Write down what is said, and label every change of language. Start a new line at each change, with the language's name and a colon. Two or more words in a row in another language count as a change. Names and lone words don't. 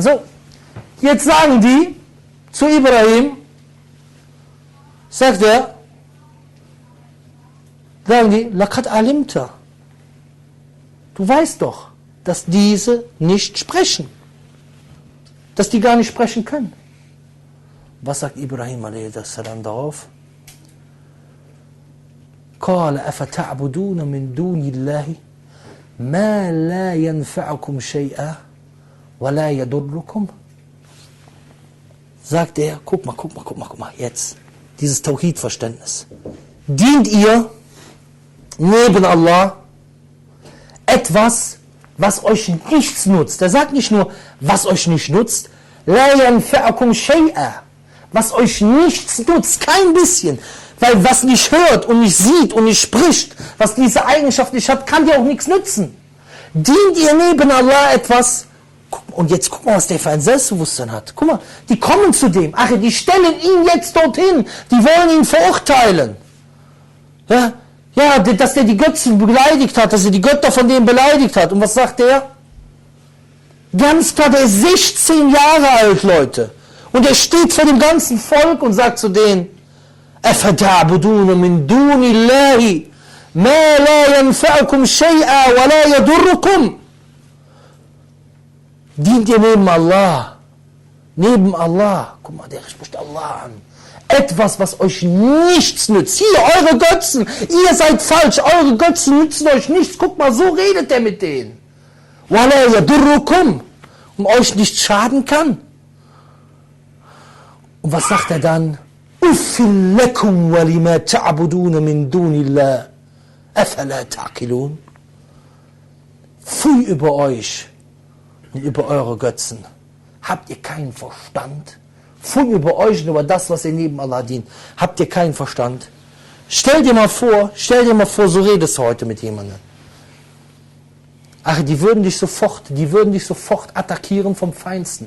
German: So, jetzt sagen die zu Ibrahim, sagt er, sagen die,
Arabic: لقد علمت.
German: Du weißt doch, dass diese nicht sprechen. Dass die gar nicht sprechen können. Was sagt Ibrahim a.s. darauf?
Arabic: قال أفتعبدون من دون الله ما لا ينفعكم شيئا ولا يضركم.
German: Sagt er, guck mal, jetzt, dieses Tauhid-Verständnis. Dient ihr neben Allah etwas, was euch nichts nutzt? Er sagt nicht nur, was euch nicht nutzt,
Arabic: لا ينفعكم شيئا,
German: was euch nichts nutzt, kein bisschen. Weil was nicht hört und nicht sieht und nicht spricht, was diese Eigenschaft nicht hat, kann dir auch nichts nützen. Dient ihr neben Allah etwas? Und jetzt guck mal, was der für ein Selbstbewusstsein hat. Guck mal, die kommen zu dem. Ach, die stellen ihn jetzt dorthin. Die wollen ihn verurteilen. Ja, dass der die Götzen beleidigt hat, dass er die Götter von denen beleidigt hat. Und was sagt der? Ganz klar, der ist 16 Jahre alt, Leute. Und er steht vor dem ganzen Volk und sagt zu denen,
Arabic: أفتعبدون من دون الله ما لا ينفعكم شيئا ولا يضركم.
German: Dient ihr neben Allah, guck mal, der spricht Allah an, etwas, was euch nichts nützt. Hier, eure Götzen, ihr seid falsch, eure Götzen nützen euch nichts. Guck mal, so redet er mit denen.
Arabic: ولا يضركم,
German: und euch nicht schaden kann. Und was sagt er dann?
Arabic: أف لكم ولما تعبدون من دون الله أفلا تعقلون.
German: Pfui über euch und über eure Götzen. Habt ihr keinen Verstand? Pfui über euch und über das, was ihr neben Allah dient. Habt ihr keinen Verstand? Stell dir mal vor, so redest du heute mit jemandem. Ach, die würden dich sofort attackieren vom Feinsten.